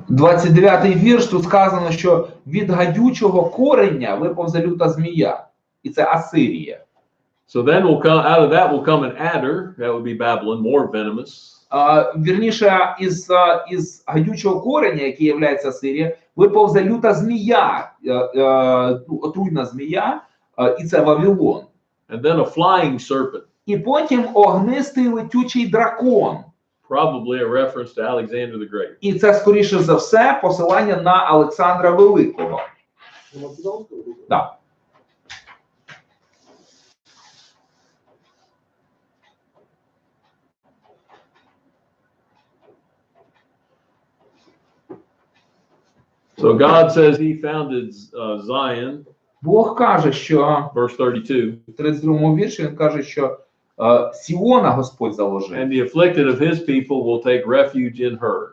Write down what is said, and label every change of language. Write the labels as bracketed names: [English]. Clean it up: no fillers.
[Ukrainian] 29-й вірш, тут сказано, що від гадючого кореня виповзе люта змія. І це Асирія. [English] So then will come out of that will come an adder, that would be Babylon, more venomous. [Ukrainian] Вірніше, із гадючого кореня, який є Асирія, виповзе люта змія, отруйна змія, і це Вавилон. [English] And then a flying serpent. [Ukrainian] І потім огнистий летючий дракон. [English] Probably a reference to Alexander the Great. [Ukrainian] І це, скоріше за все, посилання на Олександра Великого. Так. [English] So God says he founded Zion, [Ukrainian] Бог каже, що [English] verse 32, [Ukrainian] в 32-му вірші він каже, що Сіона Господь заложив. [English] and the afflicted of his people will take refuge in her.